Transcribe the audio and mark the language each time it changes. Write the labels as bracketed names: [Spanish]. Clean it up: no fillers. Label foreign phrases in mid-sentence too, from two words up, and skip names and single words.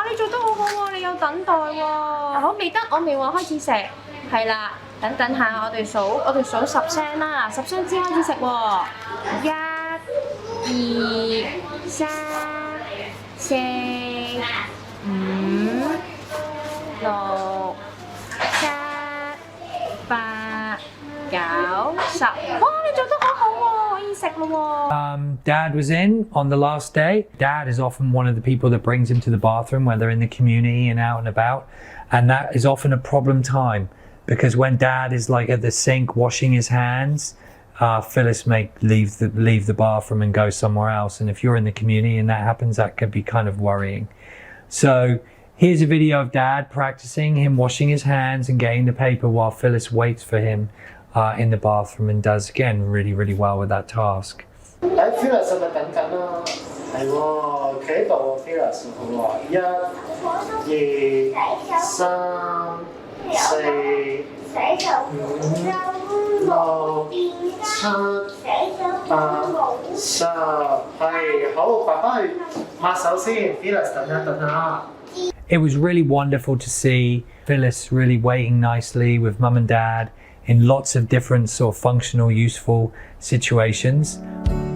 [Cantonese] 你做得好好喎，你有等待喎。好，未得，我未話開始食，係啦，等下我哋數10聲啦，10聲先開始食喎。1、2、3、4、5、6、7、8、9、10。哇！你做得好好喎，可以食咯喎。 [English] Dad was in on the last day. Dad is often one of the people that brings him to the bathroom when they're in the community and out and about. And that is often a problem time because when Dad is like at the sink washing his hands, Phyllis may leave the bathroom and go somewhere else. And if you're in the community and that happens, that could be kind of worrying. So here's a video of Dad practicing him washing his hands and getting the paper while Phyllis waits for him in the bathroom and does again really, really well with that task. [Cantonese] Phyllis 係咪等緊啊？係喎，企喺度 Phyllis 好喎，1、2、3、4、5、6、7、8、9、10。 6、7、8、10，係好，爸爸去抹手先 ，Phyllis 等下。 [English] It was really wonderful to see Phyllis really waiting nicely with mum and dad in lots of different sort of functional, useful situations.